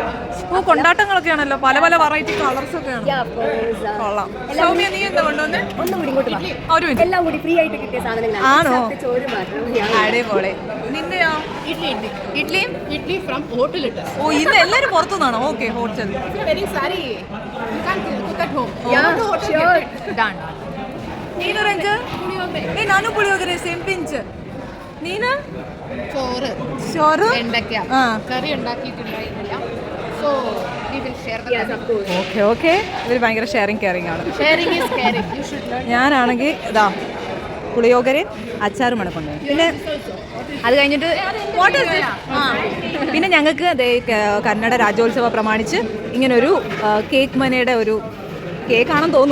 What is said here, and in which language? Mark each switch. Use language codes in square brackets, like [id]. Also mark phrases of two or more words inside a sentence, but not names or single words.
[ml] കൊണ്ടാട്ടങ്ങളൊക്കെയാണല്ലോ, പല പല [en] variety colours [ml] ഒക്കെയാണ്. ഒന്നും കൂടി ഇങ്ങോട്ട് എല്ലാം കൂടി ഫ്രീ ആയിട്ട് കിട്ടിയ സാധനങ്ങളാണ്. ചോറ് മാത്രം. അടിപൊളി. നിന്റെയോ? [en] idli from hotel. [ml] ഓ, ഇന്ന് എല്ലാവരും പുറത്തുനിന്നാണോ? ഓക്കെ, ഹോട്ടൽ. [kn] ನೀನು ರಂಜ? ನಾನು ಪುಳಿಯೋಗರೆ [en] same pinch. [kn] ನೀನು? [ml] ചോറ് കറി ഉണ്ടാക്കിയിട്ടുണ്ടായിരുന്നില്ല. [en] so we will share. [ml] ഓക്കെ. ഇവർ ഭയങ്കര [en] sharing caring [ml] ആണ്. ഞാനാണെങ്കിൽ ഇതാ പുളിയോഗരയും അച്ചാറുമാണ് കൊണ്ടുപോയി. പിന്നെ അത് കഴിഞ്ഞിട്ട് പിന്നെ ഞങ്ങൾക്ക് കന്നഡ രാജ്യോത്സവം പ്രമാണിച്ച് ഇങ്ങനൊരു കേക്ക് മനയുടെ ഒരു കേക്കാണെന്ന് തോന്നുന്നു.